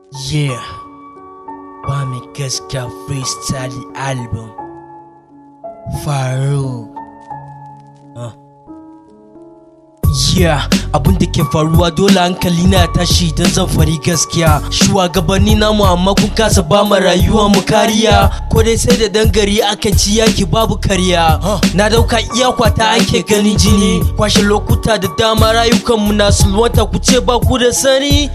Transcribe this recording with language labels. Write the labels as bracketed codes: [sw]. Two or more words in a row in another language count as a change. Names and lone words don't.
[ha] Yeah. Ba mai gaskiya [en] freestyle album. [ha] Farouk. Uh. Yeah, abin da ke faruwa dole hankali na ya tashi idan zan fari gaskiya. Shugabanni namu amma kun kasa ba mu rayuwa mu kariya. Ko dai sai da dan gari akan ci yaki babu kariya. Huh. Na dauka iya kwata ake ganin jini. Kwashe lokuta da dama rayukanmu na sulwanta ku ce ba ku da sani.